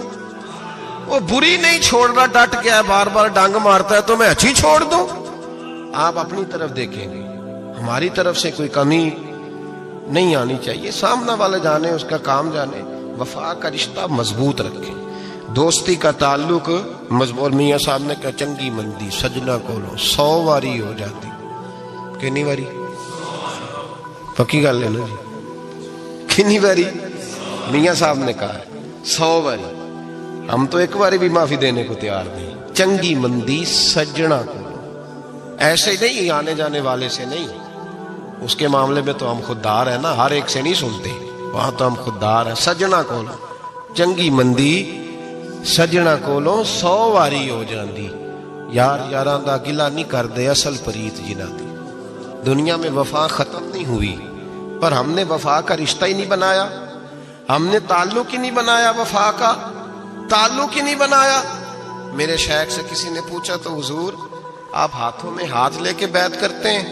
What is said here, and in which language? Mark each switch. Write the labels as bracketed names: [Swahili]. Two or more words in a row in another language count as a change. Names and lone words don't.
[Urdu] وہ بری نہیں چھوڑ رہا، ڈٹ گیا ہے، بار بار ڈانگ مارتا ہے تو میں اچھی چھوڑ دوں؟ آپ اپنی طرف دیکھیں گے، ہماری طرف سے کوئی کمی نہیں آنی چاہیے۔ سامنے والے جانے، اس کا کام جانے۔ وفا کا رشتہ مضبوط رکھیں، دوستی کا تعلق مضبوط۔ میاں صاحب نے کہا [Punjabi] چنگی مندی سجنا کولو 100 واری ہو جاتی، کنی واری؟ پکی گل ہے نا جی، کنی واری؟ [Urdu] میاں صاحب نے کہا 100 واری۔ ہم تو ایک باری بھی معافی دینے کو تیار نہیں۔ [Punjabi] چنگی مندی سجنا کولو، [Urdu] ایسے نہیں آنے جانے والے سے نہیں، اس کے معاملے میں تو ہم خوددار ہیں نا، ہر ایک سے نہیں سنتے، وہاں تو ہم خوددار ہیں۔ [Punjabi] سجنا کولو چنگی مندی سجنا کولو 100 واری ہو جاندی، یار یاراں دا گلا نہیں کردے اصل پریت جنہاں دی۔ [Urdu] دنیا میں وفا ختم نہیں ہوئی، پر ہم نے وفا کا رشتہ ہی نہیں بنایا، ہم نے تعلق ہی نہیں بنایا، وفا کا تعلق ہی نہیں بنایا۔ میرے شیخ سے کسی نے پوچھا تو حضور آپ ہاتھوں میں ہاتھ لے کے بیعت کرتے ہیں؟